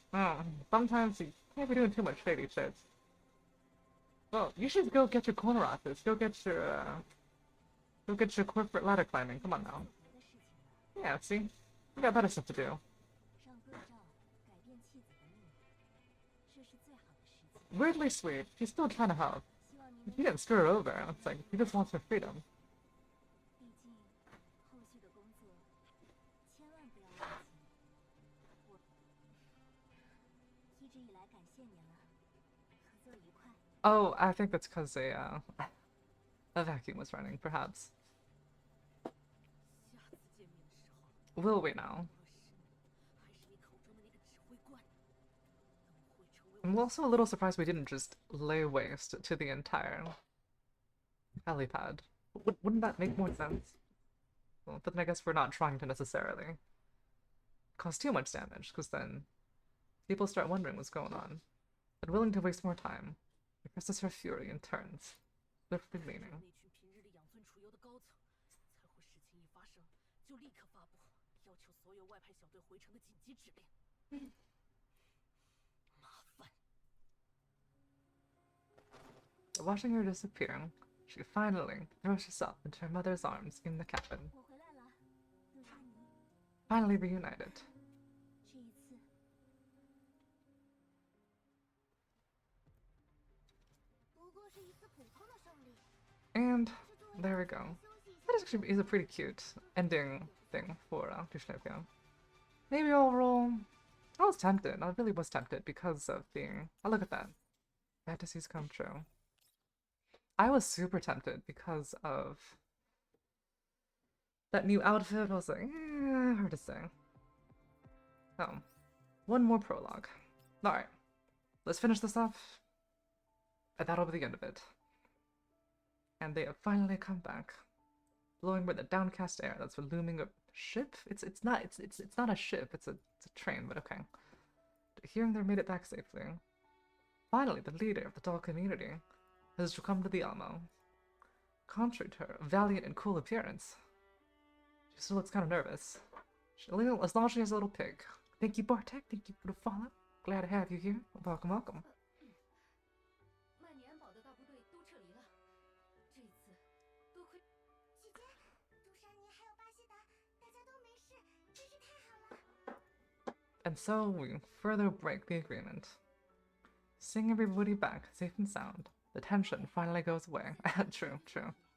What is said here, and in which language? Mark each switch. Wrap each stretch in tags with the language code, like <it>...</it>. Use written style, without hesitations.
<en>Oh, sometimes you can't be doing too much shady shit. Well, you should go get your corner office. Go get your corporate ladder climbing. Come on now.</en> <zh>别的事情了，</zh> <en>Yeah, see? You got better stuff to do.</en> <zh>让对照改变弃子的命运，这是最好的时机。</zh> <en>Weirdly sweet. She's still trying to help.</en> <zh>希望您</zh> <en>He</en> <zh>能，</zh> <en>didn't screw her over. It's like he just wants her freedom.</en> <zh>毕竟后续的工作千万不要忘记。我一直以来感谢您了，合作愉快。</zh> <en>Oh, I think that's because a vacuum was running, perhaps.</en> <zh>下次见面的时候，</zh> <en>Will we now?</en> <zh>无论是你，还是你口中的那个指挥官，都会成为</zh> <en>I'm also a little surprised we didn't just lay waste to the entire helipad. Wouldn't that make more sense? Well, but then I guess we're not trying to necessarily cause too much damage, because then people start wondering what's going on. But willing to waste more time, represses her fury and turns, swiftly</en> <zh>那</zh> <en>leaning.</en> <zh>群平日里养尊处优的高层，才会事情一发生就立刻发布要求所有外派小队回城的紧急指令。麻烦。</zh> <en>Watching her disappear, she finally throws herself into her mother's arms in the cabin,</en> <zh>我回来了，陆莎妮。</zh> <en>finally reunited.</en> <zh>这一次，不过是一次普通的胜利。</zh> <en>And there we go. That is actually is a pretty cute ending thing for Dushnevia. Maybe overall, I was tempted. I really was tempted because of being. Oh, look at that. Fantasies come true. I was super tempted because of that new outfit. I was like, hard to say. Oh, one more prologue. Alright, let's finish this off. And that'll be the end of it. And they have finally come back, blowing by the downcast air that's looming a ship. It's not a ship. It's a train. But okay. Hearing they made it back safely. Finally, the leader of the doll community has come to the Alamo. Contrary to her valiant and cool appearance, she still looks kind of nervous. As long as she has a little pig. Thank you, Bartek. Thank you for the follow. Glad to have you here. Welcome, welcome.</en> <zh>曼尼安堡的大部队都撤离了，这一次多亏姐姐，杜莎妮还有巴西达，大家都没事，真是太好了。</zh> <en>And so we further break the agreement. Seeing everybody back, safe and sound, the tension finally goes away. True, true.</en>